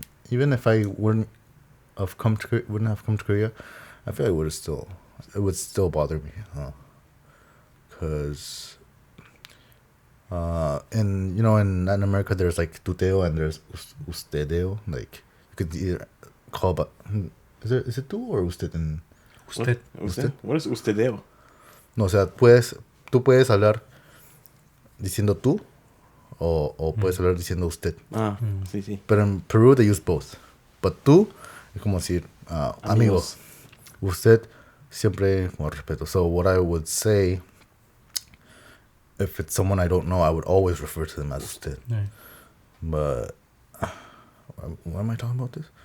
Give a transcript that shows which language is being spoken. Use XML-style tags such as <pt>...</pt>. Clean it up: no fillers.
<en>even if I wouldn't have come to Korea, I feel like it would still bother me, because in Latin America there's like tuteo and there's ustedeo. Like you could either call, but is it tu or usted in</en> <es>Usted.</es> <en>Usted? What is ustedeo?</en> <es>no, o sea, tú puedes hablar diciendo tú o puedes hablar diciendo usted. Ah, sí, sí.</es> <en>But in Peru they use both. But</en> <es>tú es como decir amigo. Amigos. Usted siempre con respeto.</es> <en>So what I would say, if it's someone I don't know, I would always refer to them as usted. Right. But why am I talking about this?</en>